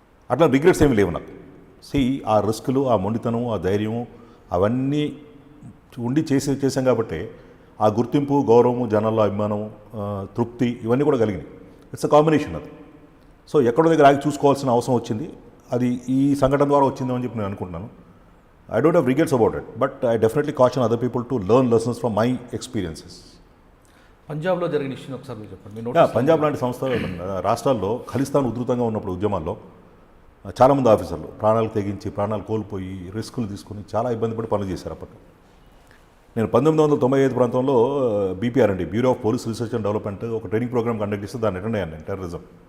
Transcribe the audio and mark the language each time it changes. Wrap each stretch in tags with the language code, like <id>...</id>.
<te>అట్లా రిగ్రెట్స్ ఏమి లేవు నాకు. ఆ రిస్కులు, ఆ మొండితనం, ఆ ధైర్యం అవన్నీ ఉండి చేసాం కాబట్టి ఆ గుర్తింపు, గౌరవము, జనాల్లో అభిమానం, తృప్తి ఇవన్నీ కూడా కలిగినాయి.</te> <en>it's a combination</en> <te>అది. ఎక్కడో దగ్గర ఆగి చూసుకోవాల్సిన అవసరం వచ్చింది. అది ఈ సంఘటన ద్వారా వచ్చిందని చెప్పి నేను అనుకుంటున్నాను.</te> <en>I don't have regrets about it, but I definitely caution other people to learn lessons from my experiences.</en> <te>పంజాబ్లో జరిగిన ఇష్యూ ఒకసారి మీరు చెప్పండి. పంజాబ్ లాంటి సంస్థ రాష్ట్రాల్లో ఖలిస్తాన్ ఉధృతంగా ఉన్నప్పుడు ఉద్యమాల్లో చాలామంది ఆఫీసర్లు ప్రాణాలు తెగించి, ప్రాణాలు కోల్పోయి, రిస్కులు తీసుకుని చాలా ఇబ్బంది పడి పనులు చేశారు. అప్పట్లో నేను 1995 ప్రాంతంలో BPR అండి, bureau of police research and development, ఒక ట్రైనింగ్ ప్రోగ్రామ్ కండక్ట్ చేస్తే దాన్ని అటెండ్ అయ్యాను నేను, టెర్రరిజం.</te>